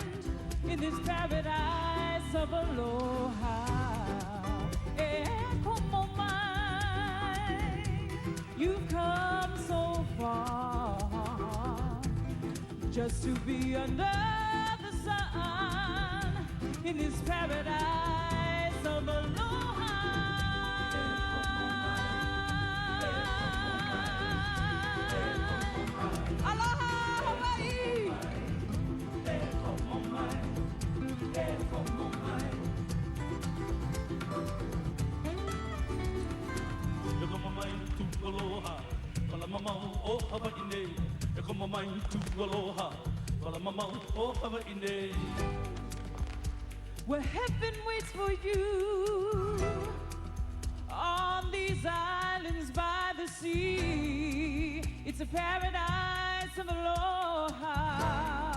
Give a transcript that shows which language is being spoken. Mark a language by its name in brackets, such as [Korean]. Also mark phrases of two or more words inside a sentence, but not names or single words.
[English] In this paradise of aloha, [Hawaiian] e como mai, [English] you've come so far just to be under the sun. In this paradise of aloha, aloha Hawaii. [Hawaiian] Aloha, Palamamau o Hawaii, Ekomamai tu aloha, Palamamau o Hawaii. [English] Where heaven waits for you on these islands by the sea. It's a paradise of aloha.